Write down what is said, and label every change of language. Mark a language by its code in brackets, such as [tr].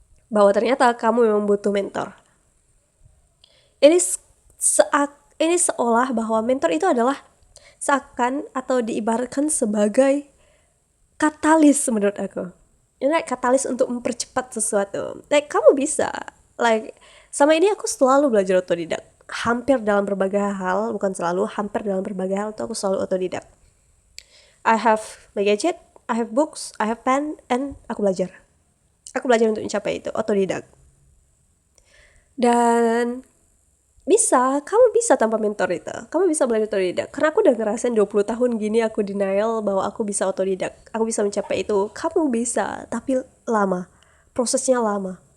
[id] Bahwa ternyata kamu memang butuh mentor. Ini ini seolah bahwa mentor itu adalah seakan atau diibaratkan sebagai katalis menurut aku. Ini like katalis untuk mempercepat sesuatu. Like kamu bisa. Like sama ini aku selalu belajar otodidak. Hampir dalam berbagai hal, bukan selalu, hampir dalam berbagai hal itu aku selalu otodidak. [en] I have my gadget, I have books, I have pen, and [id] aku belajar. Aku belajar untuk mencapai itu, otodidak. Dan kamu bisa tanpa mentor itu. Kamu bisa belajar otodidak. Karena aku udah ngerasain 20 tahun gini aku denial bahwa aku bisa otodidak. Aku bisa mencapai itu. Kamu bisa, tapi lama. Prosesnya lama.